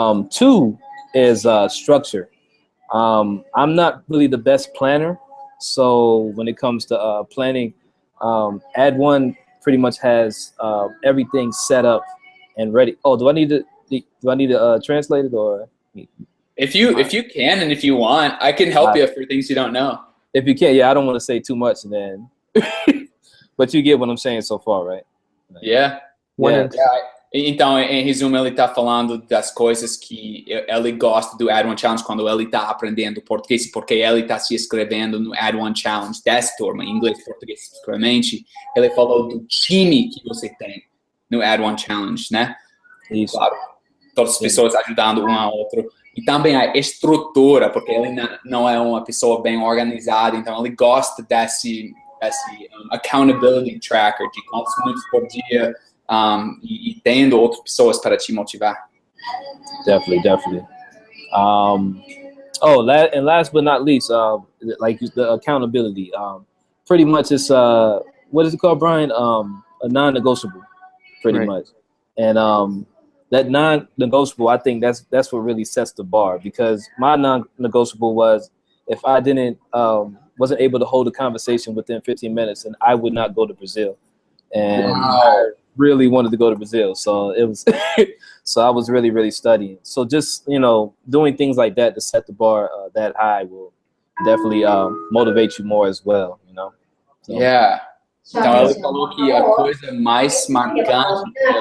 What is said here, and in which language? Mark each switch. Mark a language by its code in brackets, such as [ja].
[en] Two is structure. I'm not really the best planner, so when it comes to planning, Add1 pretty much has everything set up and ready. Oh, do I need to translate it, or if you can and if you want, I can help you for things you don't know. If you can, yeah. I don't want to say too much, then, but you get what I'm saying so far, right? Yeah. [pt] Então, em resumo, ele está falando das coisas que ele gosta do Add1Challenge quando ele está aprendendo português, porque ele está se inscrevendo no Add1Challenge dessa turma, em inglês e português especificamente. Ele falou do time que você tem no Add1Challenge, né? Isso. Claro, todas as pessoas ajudando um ao outro. E também a estrutura, porque ele não é uma pessoa bem organizada, então ele gosta desse accountability tracker, de quantos minutos por dia, e tendo outras pessoas para te motivar. [en] Definitely. And last but not least, like the accountability. Pretty much it's what is it called, Brian? A non-negotiable, pretty much. And that non-negotiable, I think that's what really sets the bar, because my non-negotiable was, if I wasn't able to hold a conversation within 15 minutes, and I would not go to Brazil. And I really wanted to go to Brazil, so it was so I was really studying. So just doing things like that to set the bar that high will definitely motivate you more as well, So. Yeah. [pt] Então ele falou que a coisa mais marcante.